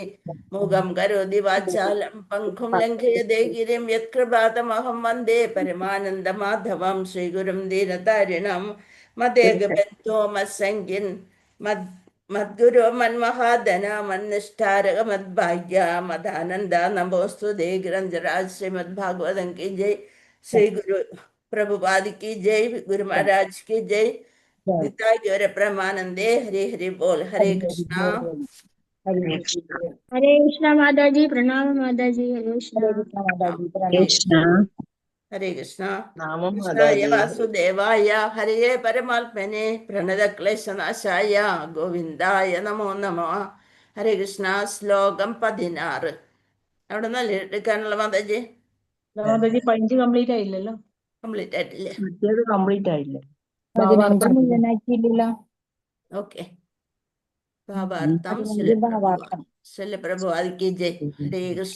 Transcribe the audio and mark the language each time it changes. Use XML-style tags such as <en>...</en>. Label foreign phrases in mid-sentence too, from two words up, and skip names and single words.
<sa>മൂകം കരോതി വാചാലം പങ്കും ലംഘയതേ ഗിരിം യത്കൃപാതമഹം വന്ദേ പരമാനന്ദ മാധവം ശ്രീഗുരും ദീനതാരിണം. മദേകബന്ധോ മത്സംഗിൻ മദ്ഗുരു മന്മഹാദന മന്നിഷ്ഠാരക മദ്ഭാഗ്യ മദാനന്ദ നമോസ്തുതേ.</sa> <hi>ഗ്രന്ഥരാജ് ശ്രീമദ് ഭാഗവതം की जय. श्री गुरु प्रभुपाद की जय. गुरु महाराज की जय. निताय गौर प्रेमानंदे. हरे हरे बोल. हरे कृष्णा. हरे कृष्णा माताजी प्रणाम माताजी. हरे कृष्णा കൃഷ്ണ हरे कृष्णा.</hi> <ml>നാമം</ml> <sa>कृष्णाय</sa> <ml>മാതാജി.</ml> <sa>वासुदेवाय हरे परमात्मने प्रणत क्लेशनाशाय गोविंदाय नमो नमः.</sa> <hi>हरे कृष्णा.</hi> <ml>ശ്ലോകം 16 അവിടെ നല്ല എടുക്കാനുള്ള മാതാജി. മാതാജി 5 കംപ്ലീറ്റ് ആയില്ലല്ലോ. കംപ്ലീറ്റ് ആയിട്ടില്ലേ? മറ്റേത് കംപ്ലീറ്റ് ആയില്ലേ? നമ്പർ മുഴുവനാക്കിയില്ല. ഓക്കെ. ഭാവാർത്ഥം ശല്യപ്രഭു ആദിക്ക് ജയ്. ഹരേ കൃഷ്ണ.</ml>